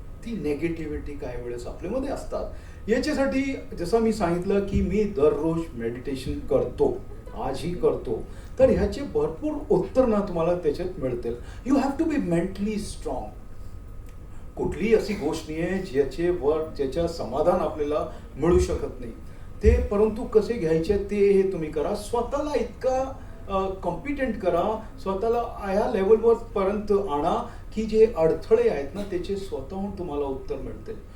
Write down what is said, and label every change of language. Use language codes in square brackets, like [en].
[mr] ती नेगेटिव्हिटी काही वेळेस आपल्यामध्ये असतात. याच्यासाठी जसं मी सांगितलं की मी दररोज मेडिटेशन करतो, आजही करतो, तर ह्याचे भरपूर उत्तर ना तुम्हाला त्याच्यात मिळतील. [en] You have to be mentally strong. [mr] कुठलीही अशी गोष्ट नाही आहे ज्याच्या समाधान आपल्याला मिळू शकत नाही ते, परंतु कसे घ्यायचे ते हे तुम्ही करा. स्वतःला इतका कॉम्पिटंट करा, स्वतःला ह्या लेवलवर पर्यंत आणा की जे अडथळे आहेत ना त्याचे स्वतःहून तुम्हाला उत्तर मिळतील.